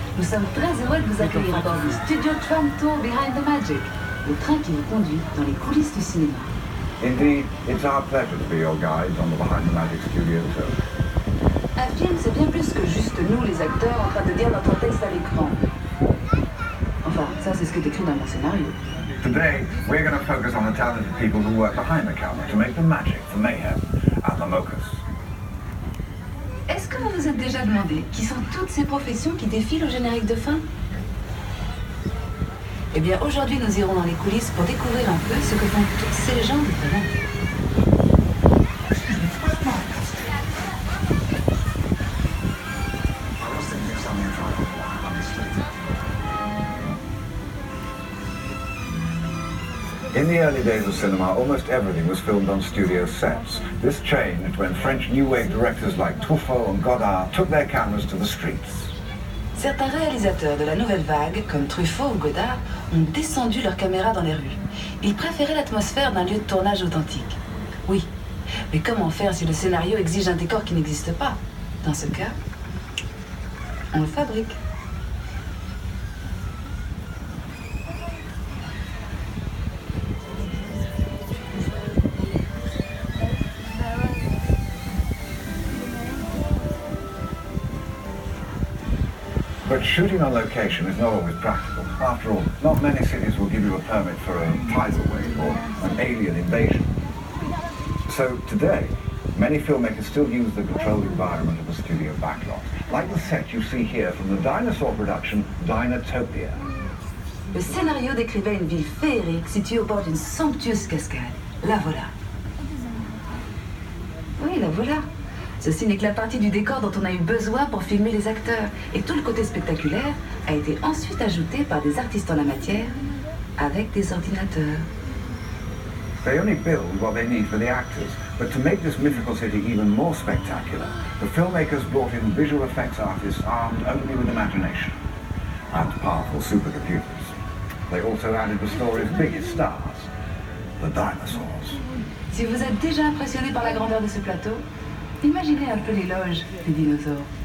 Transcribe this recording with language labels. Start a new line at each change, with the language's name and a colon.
French: Nous sommes très heureux de vous accueillir à bord du Studio Tram Tour Behind the Magic, le train qui vous conduit dans les coulisses du cinéma.
English: Indeed, it's our pleasure to be your guides on the Behind the Magic Studio Tour.
French: Un film, c'est bien plus que juste nous, les acteurs, en train de dire notre texte à l'écran. Enfin, ça, c'est ce qui est écrit dans mon scénario.
English: Today, we're going to focus on the talented people who work behind the camera to make the magic, the mayhem, and the mochas.
French: Est-ce que vous vous êtes déjà demandé qui sont toutes ces professions qui défilent au générique de fin? Eh bien, aujourd'hui, nous irons dans les coulisses pour découvrir un peu ce que font toutes ces gens différents.
English: In the early days of cinema, almost everything was filmed on studio sets. This changed when French New Wave directors like Truffaut and Godard took their cameras to the streets.
French: Certains réalisateurs de la nouvelle vague, comme Truffaut ou Godard, ont descendu leurs caméras dans les rues. Ils préféraient l'atmosphère d'un lieu de tournage authentique. Oui, mais comment faire si le scénario exige un décor qui n'existe pas? Dans ce cas, on le fabrique.
English: But shooting on location is not always practical. After all, not many cities will give you a permit for a tidal wave or an alien invasion. So today, many filmmakers still use the controlled environment of a studio backlot, like the set you see here from the dinosaur production Dinotopia.
French: Le scénario décrivait une ville féerique située au bord d'une somptueuse cascade. La voilà. Oui, la voilà. Ceci n'est que la partie du décor dont on a eu besoin pour filmer les acteurs. Et tout le côté spectaculaire a été ensuite ajouté par des artistes en la matière avec des ordinateurs.
English: They only build what they need for the actors, but to make this mythical city even more spectacular, the filmmakers brought in visual effects artists armed only with imagination and powerful supercomputers. They also added the story's biggest stars, the dinosaurs.
French: Si vous êtes déjà impressionné par la grandeur de ce plateau, imaginez un peu l'éloge des dinosaures.